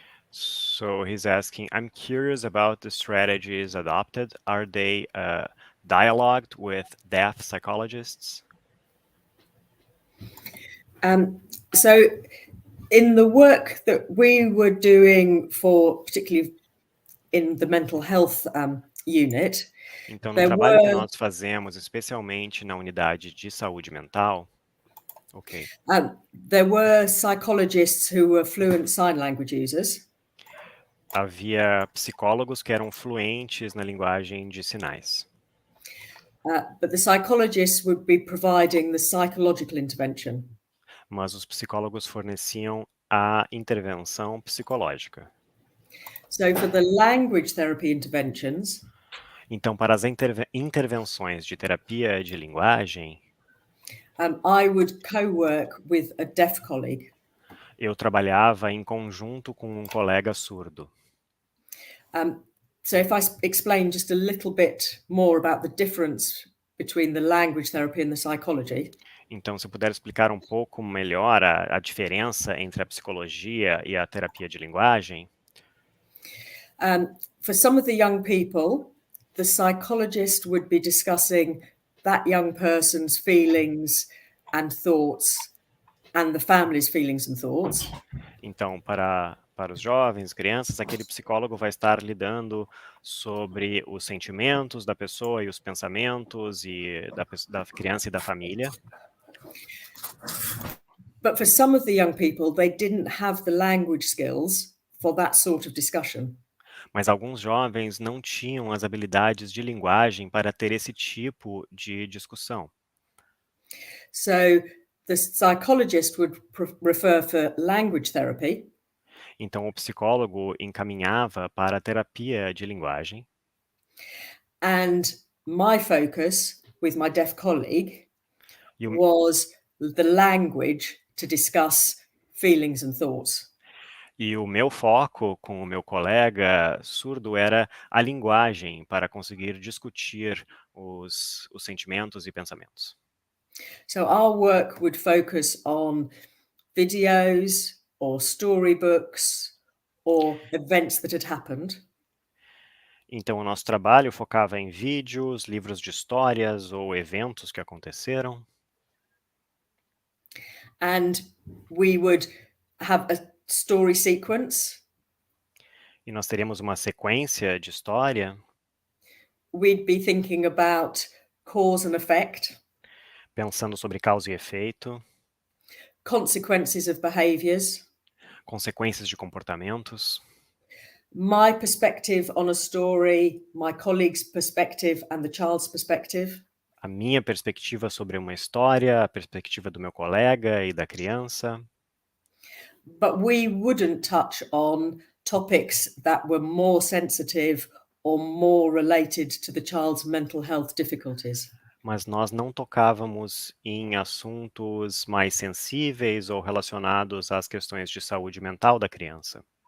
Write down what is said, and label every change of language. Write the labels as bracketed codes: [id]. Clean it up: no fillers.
[en] So he's asking, I'm curious about the strategies adopted. Are they dialogued with deaf psychologists? So in the work that we were doing particularly in the mental health unit. [pt] Então, no trabalho que nós fazemos, especialmente na unidade de saúde mental, [en] there were psychologists who were fluent sign language users. [pt] Havia psicólogos que eram fluentes na linguagem de sinais. [en] But the psychologists would be providing the psychological intervention. [pt] Mas os psicólogos forneciam a intervenção psicológica. [en] So for the language therapy interventions, [pt] então, para as intervenções de terapia de linguagem, [en] I would co-work with a deaf colleague. [pt] Eu trabalhava em conjunto com um colega surdo. [en] So if I explain just a little bit more about the difference between the language therapy and the psychology. [pt] Então, se eu puder explicar um pouco melhor a diferença entre a psicologia e a terapia de linguagem. [en] For some of the young people, the psychologist would be discussing that young person's feelings and thoughts and the family's feelings and thoughts. [pt] Então, para os jovens, crianças, aquele psicólogo vai estar lidando sobre os sentimentos da pessoa e os pensamentos da criança e da família. [en] But for some of the young people, they didn't have the language skills for that sort of discussion. [pt] Mas alguns jovens não tinham as habilidades de linguagem para ter esse tipo de discussão. [en] So the psychologist would refer for language therapy. [pt] Então o psicólogo encaminhava para a terapia de linguagem. [en] And my focus with my deaf colleague was the language to discuss feelings and thoughts. [pt] E o meu foco com o meu colega surdo era a linguagem para conseguir discutir os sentimentos e pensamentos. [en] So our work would focus on videos or storybooks or events that had happened. [pt] Então o nosso trabalho focava em vídeos, livros de histórias ou eventos que aconteceram. [en] And we would have a story sequence. [pt] E nós teríamos uma sequência de história. [en] We'd be thinking about cause and effect. [pt] Pensando sobre causa e efeito. [en] Consequences of behaviors. [pt] Consequências de comportamentos. [en] My perspective on a story, my colleague's perspective and the child's perspective. [pt] A minha perspectiva sobre uma história, a perspectiva do meu colega e da criança. [en] But we wouldn't touch on topics that were more sensitive or more related to the child's mental health difficulties. [pt] Mas nós não tocávamos em assuntos mais sensíveis ou relacionados às questões de saúde mental da criança.